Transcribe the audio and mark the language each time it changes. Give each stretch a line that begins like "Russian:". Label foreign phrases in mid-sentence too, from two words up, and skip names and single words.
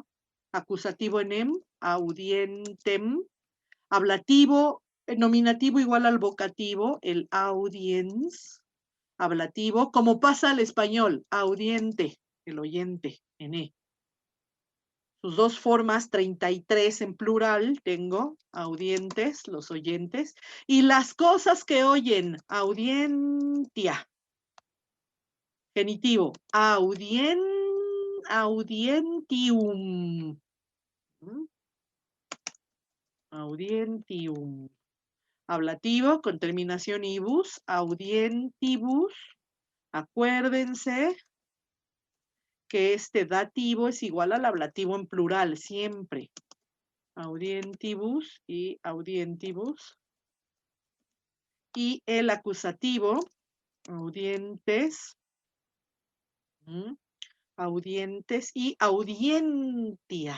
Spanish: Acusativo en em, audientem, ablativo, nominativo igual al vocativo, el audience, ablativo, como pasa al español, audiente, el oyente, en e. Sus dos formas, 33 en plural, tengo audientes, los oyentes, y las cosas que oyen, audientia. Genitivo, audientium. Audientium. Ablativo, con terminación
Latin: ibus, audientibus.
Spanish: Acuérdense que este dativo es igual al ablativo en plural, siempre. Audientibus y audientibus. Y el acusativo,
Latin: audientes, audientes
Spanish: y audientia.